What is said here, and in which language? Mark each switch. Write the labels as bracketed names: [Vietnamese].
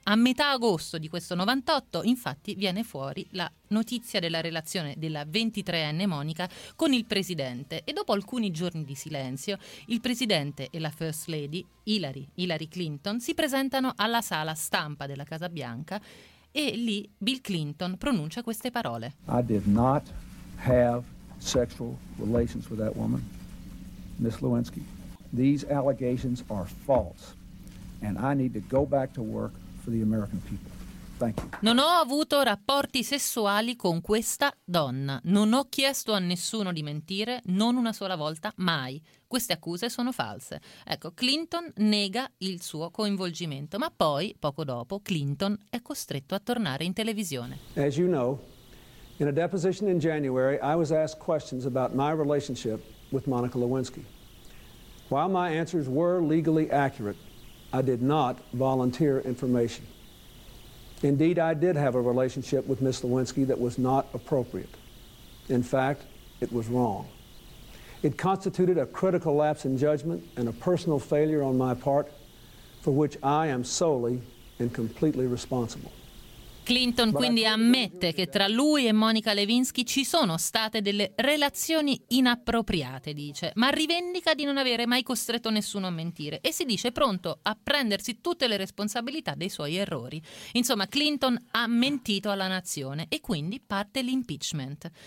[Italian] A metà agosto di questo 98, infatti, viene fuori la notizia della relazione della 23enne Monica con il presidente e dopo alcuni giorni di silenzio il presidente e la First Lady Hillary Clinton si presentano alla sala stampa della Casa Bianca e lì Bill Clinton pronuncia queste parole. [English] I did not have sexual relations with that woman, Miss Lewinsky. These allegations are false and I need to go back to work for the American people. Thank you. [Italian] Non ho avuto rapporti sessuali con questa donna. Non ho chiesto a nessuno di mentire, non una sola volta, mai. Queste accuse sono false. Ecco, Clinton nega il suo coinvolgimento, ma poi, poco dopo, Clinton è costretto a tornare in televisione. [English] As you know, in a deposition in January, I was asked questions about my relationship with Monica Lewinsky. While my answers were legally accurate, I did not volunteer information. Indeed, I did have a relationship with Ms. Lewinsky that was not appropriate. In fact, it was wrong. It constituted a critical lapse in judgment and a personal failure on my part for which I am solely and completely responsible. [Italian] Clinton quindi ammette che tra lui e Monica Lewinsky ci sono state delle relazioni inappropriate, dice, ma rivendica di non avere mai costretto nessuno a mentire e si dice pronto a prendersi tutte le responsabilità dei suoi errori. Insomma, Clinton ha mentito alla nazione e quindi parte l'impeachment.